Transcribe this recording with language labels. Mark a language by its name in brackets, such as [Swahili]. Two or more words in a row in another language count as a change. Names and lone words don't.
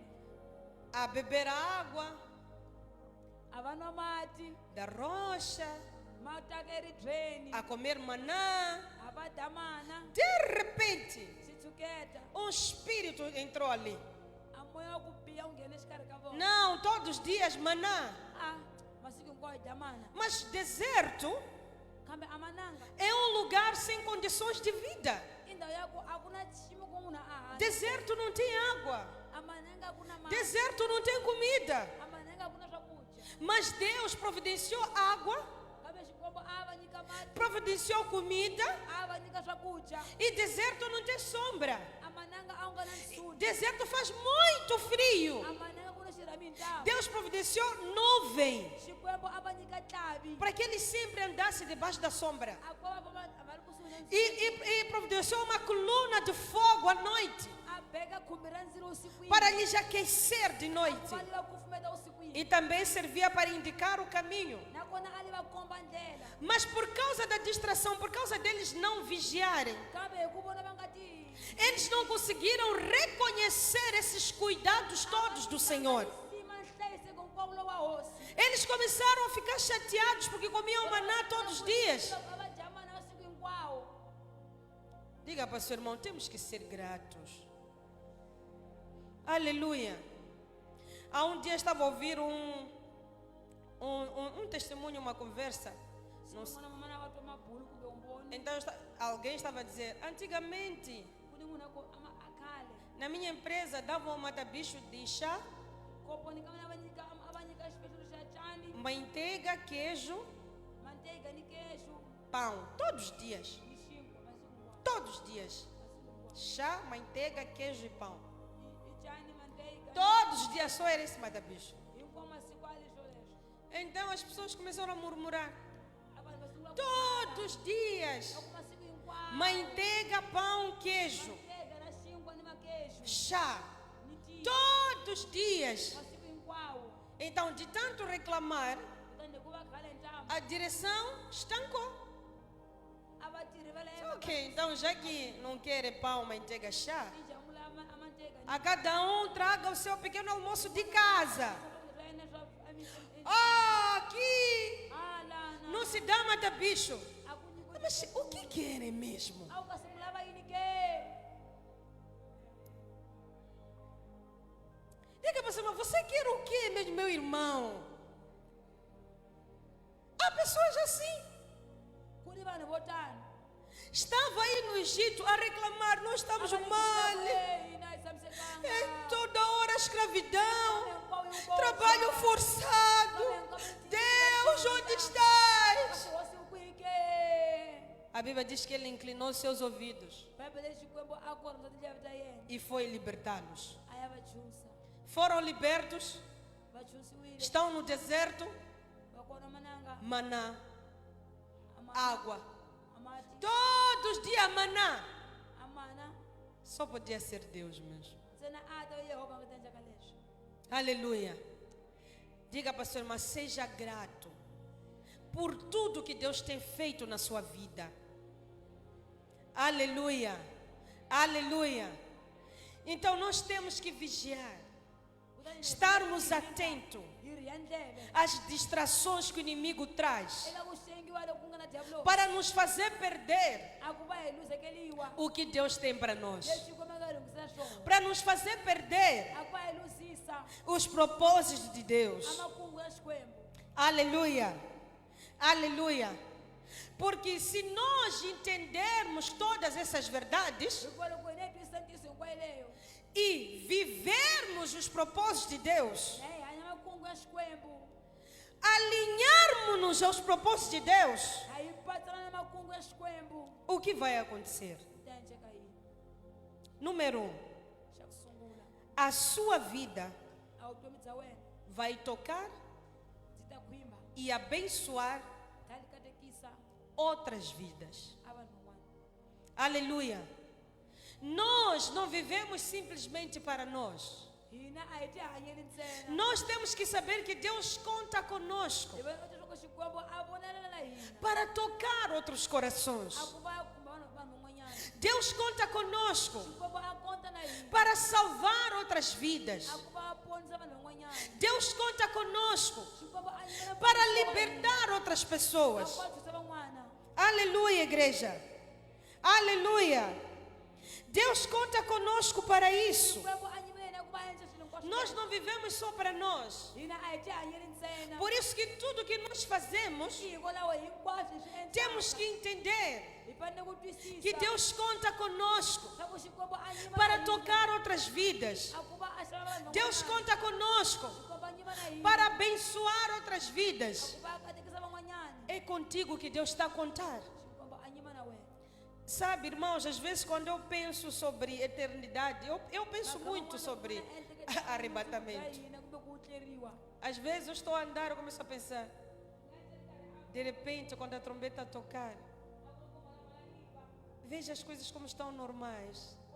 [Portuguese] a beber água [Tsonga] a va nwa mati [Portuguese] da rocha, [Tsonga] ma taka eribyeni, [Portuguese] a comer maná. [Tsonga] a va dya mana, [Portuguese] De repente, [Tsonga] xitshuketa, [Portuguese] um espírito entrou ali. [Tsonga] a moya wa ku biha wu nghene exikarhi ka vona. [Portuguese] Não, todos os dias maná. [Tsonga] Masiku hinkwawo hi dya mana, [Portuguese] Mas deserto [Tsonga] kambe a mananga [Portuguese] é um lugar sem condições de vida. [Tsonga] i ndhawu ya ku a ku na xiyimo ko munhu a hanya. [Portuguese] Deserto não tem água. [Tsonga] A mananga ku na mati, [Portuguese] Deserto não tem comida. [Tsonga] a mananga ku na swakudya, [Portuguese] Mas Deus providenciou água, [Tsonga] kambe xikwembu a va nyika mati, [Portuguese] providenciou comida. [Tsonga] a va nyika swakudya. [Portuguese] E deserto não tem sombra. [Tsonga] A mananga a wu nga na nsuti, [Portuguese] Deserto faz muito frio. [Tsonga] a mananga ku na xirhami ntamu. [Portuguese] Deus providenciou nuvem [Tsonga] Xikwembu a va nyika tlavi, [Portuguese] para que ele sempre andasse debaixo da sombra. [Tsonga] a ko va va ri kusuhi na nsuti, [Portuguese] E providenciou uma coluna de fogo à noite [Tsonga] a beka khumbi ra ndzilo usikwini, [Portuguese] para lhes aquecer de noite. [Tsonga] va li va kufumeta usikwini, [Portuguese] E também servia para indicar o caminho. [Tsonga] nakona a li va komba ndlela. [Portuguese] Mas por causa da distração, por causa deles não vigiarem, [Tsonga] Kambe hi ku vona va nga tiyi, [Portuguese] eles não conseguiram reconhecer esses cuidados todos do Senhor. [Tsonga] sima nhlayiseko hinkwawo lowa hosi. [Portuguese] Eles começaram a ficar chateados porque comiam maná todos os dias. [Tsonga] Loko a va dya mana masiku hinkwawo. [Portuguese] Diga para o seu irmão, temos que ser gratos. Aleluia. Há um dia estava a ouvir um testemunho, uma conversa. Não sei. [Tsonga] N'wana mana va twa mabulu kumbe umboni, [Portuguese] Então alguém estava a dizer, antigamente [Tsonga] ku ni munhu a khale [Portuguese] na minha empresa davam um mata-bicho de chá, [Tsonga] koponi ka mina a va nyika xipexulu xa cani, [Portuguese] manteiga, queijo, [Tsonga] manteiga ni queijo [Portuguese] pão, todos os dias. [Tsonga] ni xinkwa masiku hinkwawo. [Portuguese] Todos os dias. Chá, manteiga, queijo e pão. [Tsonga] I cani, manteiga, [Portuguese] Todos os dias só era esse mata-bicho. [Tsonga] hinkwawo masiku a leswo leswo. [Portuguese] Então as pessoas começaram a murmurar. [Tsonga] A vanhu va sungula ku [Portuguese] Todos os dias. [Tsonga] ku masiku hinkwawo [Portuguese] Manteiga, pão, queijo, [Tsonga] manteiga na xinkwa ni maqueijo [Portuguese] chá. [Tsonga] ni tiya [Portuguese] Todos os dias. [Tsonga] masiku hinkwawo. [Portuguese] Então, de tanto reclamar, [Tsonga] Kutani hi ku va khale ntamu [Portuguese] a direção estancou. [Tsonga] a vatirhi va le [Portuguese] Ok, então já que não querem pão, manteiga, chá, [Tsonga] i jamula a manteiga ni [Portuguese] a cada um traga o seu pequeno almoço de casa. [Tsonga] swakudya swa yena swa [Portuguese] Aqui [Tsonga] lana [Portuguese] não se dá mata-bicho. [Tsonga] a ku nyikiwa [Portuguese] Mas o que querem mesmo? [Tsonga] a wu ka sungula yini ke. [Portuguese] Diga para você, mas você quer o quê, meu irmão? Há pessoas assim. [Tsonga] Ku ni vanhu vo tani [Portuguese] Estava aí no Egito a reclamar, nós estamos mal. [Tsonga] hina hi tshamisekanga, [Portuguese] É toda hora escravidão, [Tsonga] hinkwawo hi vona. [Portuguese] trabalho forçado. Deus, onde estás? [Tsonga] Hosi u kwihi ke. [Portuguese] A Bíblia diz que ele inclinou seus ouvidos [Tsonga] Bibele xikwembu a korisa tindleve ta yena [Portuguese] e foi libertá-los. [Tsonga] a ya va chusa, [Portuguese] Foram libertos, [Tsonga] va chusiwile, [Portuguese] estão no deserto, [Tsonga] va kona mananga [Portuguese] maná, [Tsonga] a ma- [Portuguese] água. [Tsonga] a mati [Portuguese] Todos os dias maná. [Tsonga] a mana [Portuguese] Só podia ser Deus mesmo. [Tsonga] ntsena a ta yehova a nga ta endlaka leswi. [Portuguese] Aleluia. Diga para o seu irmão, seja grato por tudo que Deus tem feito na sua vida. Aleluia. Aleluia. Então nós temos que vigiar, [Tsonga] Kutani [Portuguese] estarmos atentos [Tsonga] hi ri ya ndleve [Portuguese] às distrações que o inimigo traz [Tsonga] eka ku xengiwa loku nga na diablo [Portuguese] para nos fazer perder [Tsonga] a ku va hi luzekeliwa [Portuguese] o que Deus tem para nós, [Tsonga] leswi xikwembu a nga hi lungisela swona, [Portuguese] para nos fazer perder [Tsonga] a ku va hi luzisa [Portuguese] os propósitos de Deus. [Tsonga] a makungu ya xikwembu. [Portuguese] Aleluia. Aleluia. Porque se nós entendermos todas essas verdades [Tsonga] Hikuva loko hina hi twisisa ntiyiso hinkwayo leyo [Portuguese] e vivermos os propósitos de Deus, [Tsonga] na hi hanya makungu ya xikwembu, [Portuguese] alinharmos-nos aos propósitos de Deus, [Tsonga] a hi patsana na makungu ya xikwembu, [Portuguese] o que vai acontecer? [Tsonga] ta endleka yini? [Portuguese] Número 1, [Tsonga] Xa ku sungula, [Portuguese] a sua vida [Tsonga] a vutomi bya wena [Portuguese] vai tocar [Tsonga] byi ta [Portuguese] e abençoar [Tsonga] tali katekisa [Portuguese] outras vidas. [Tsonga] abantu van'wana. [Portuguese] Aleluia. Nós não vivemos simplesmente para nós. [Tsonga] Hina a hi ti hanyeli ntsena. [Portuguese] Nós temos que saber que Deus conta conosco [Tsonga] Hi vona leswaku Xikwembu a vonela na hina. [Portuguese] para tocar outros corações. [Tsonga] A ku va khumba vanhu van'wanyana. [Portuguese] Deus conta conosco [Tsonga] Xikwembu a konta na hina. [Portuguese] para salvar outras vidas. [Tsonga] A ku va ponisa vanhu van'wanyana. [Portuguese] Deus conta conosco [Tsonga] Xikwembu a yimela [Portuguese] para libertar outras pessoas. [Tsonga] a ponisa van'wana. [Portuguese] Aleluia, igreja. Aleluia. Deus conta conosco para isso. [Tsonga] Xikwembu a yimela ku va endla swilo hinkwaswo. [Portuguese] Nós não vivemos só para nós. [Tsonga] Hina a hi ti hanyeli ntsena. [Portuguese] Por isso que tudo que nós fazemos, [Tsonga] Hikwalaho hinkwaswo hi swi endlaka. [Portuguese] temos que entender [Tsonga] Hi fanele ku twisisa. [Portuguese] que Deus conta conosco [Tsonga] Swa ku Xikwembu a yima [Portuguese] para [Tsonga] na hina. [Portuguese] tocar outras vidas. [Tsonga] A ku va a xava vanhu [Portuguese] Deus [Tsonga] van'wanyana. [Portuguese] conta conosco [Tsonga] Xikwembu a yima na hina. [Portuguese] para abençoar outras vidas. [Tsonga] Ku va a katekisa van'wanyana. [Portuguese] É contigo que Deus está a contar. [Tsonga] Xikwembu a yima na wena. [Portuguese] Sabe, irmãos, às vezes quando eu penso sobre eternidade, eu penso muito sobre arrebatamento. Às vezes eu estou a andar e começo a pensar. De repente, quando a trombeta tocar, veja as coisas como estão normais.